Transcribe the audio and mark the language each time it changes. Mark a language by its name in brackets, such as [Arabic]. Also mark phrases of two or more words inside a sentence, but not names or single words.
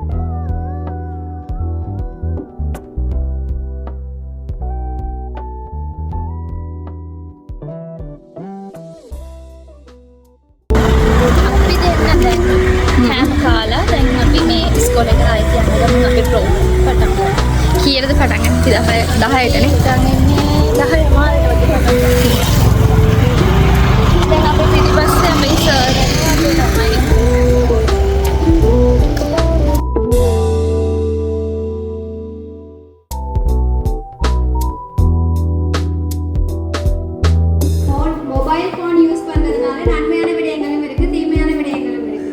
[Sinhala] අපි දෙන්න දැන් කෑම කාලා දැන් අපි මේ ඉස්කෝලේ එකට ආයි යනවා අපේ ප්‍රෝග්‍රෑම් පටන් ගන්න. කීයටද පටන් ගන්නේ? 10ටනේ. දැන් එන්නේ 10 මාරේට පටන් ගන්නවා. දැන් අපි පිටිපස්සේ මේ සර් තමයි [English] mobile phone use [Tamil] பண்ணுறதுனால நன்மையான விடயங்களும் இருக்குது தீமையான விடயங்களும் இருக்குது.